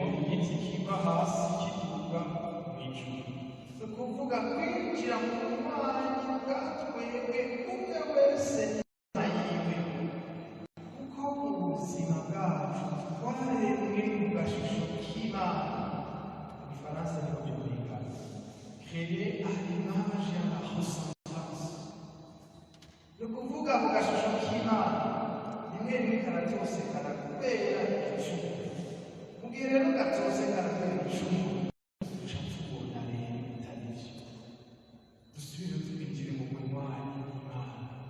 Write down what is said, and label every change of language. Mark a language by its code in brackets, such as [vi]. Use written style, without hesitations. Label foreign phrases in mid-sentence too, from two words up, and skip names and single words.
[rn] igiti kiva hasi kiduga mu ijuru ni ukuvuga kwinjira mu bumanyi bwa twebwe umwe wese yiwe kuko mu buzima bwacu twaremwe mu gashusho k'Imana mu Gifaransa niho byumvikana [fr] créé à l'image et à la ressemblance [rn] ni ukuvuga mu gashusho k'Imana rimwe rimwe karatosekana kubera icumu mu gihe rero gatosekana kubera icumu duca tubona rero bitari byo dusubire twinjire mu bunywanyi n'Imana